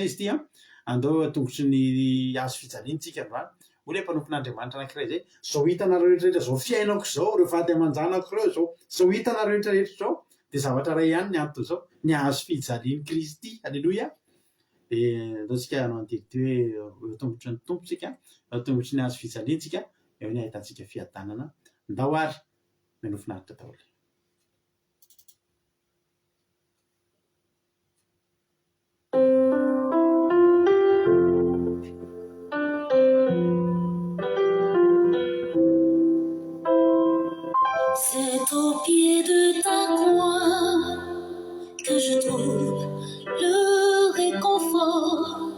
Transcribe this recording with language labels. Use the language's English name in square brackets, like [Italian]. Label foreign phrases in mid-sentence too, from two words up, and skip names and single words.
[Malagasy] izy ity andao tongotry ny hazo fijaliantsika androany olona mpanompon'Andriamanitra anankiray zay zao hitanareo rehetrarehetra zao fiainako zao reo vady aman-janako reo zao hitanareo rehetrarehetra zao dia zavatra ray ihany ny antony zao ny hazo fijalian'i Kristy alleloia dia ataontsika hanao an'ity hoe eo tongotry ny tompontsika eo tongotry ny hazo fijaliantsika eo ny ahitantsika fiadanana ndao ary menoa finaritra daholo. [French] C'est au pied de ta croix que je trouve le réconfort.